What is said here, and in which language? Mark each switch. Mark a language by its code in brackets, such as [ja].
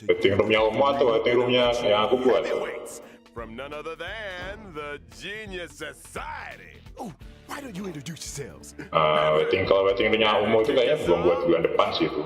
[id] Waiting roomnya Omo atau waiting roomnya yang aku buat? [en] heavyweights from none other than the Genius Society. Oh, why don't you introduce yourselves? [id] Kalau waiting roomnya Omo itu kayaknya belum buat bulan depan sih itu.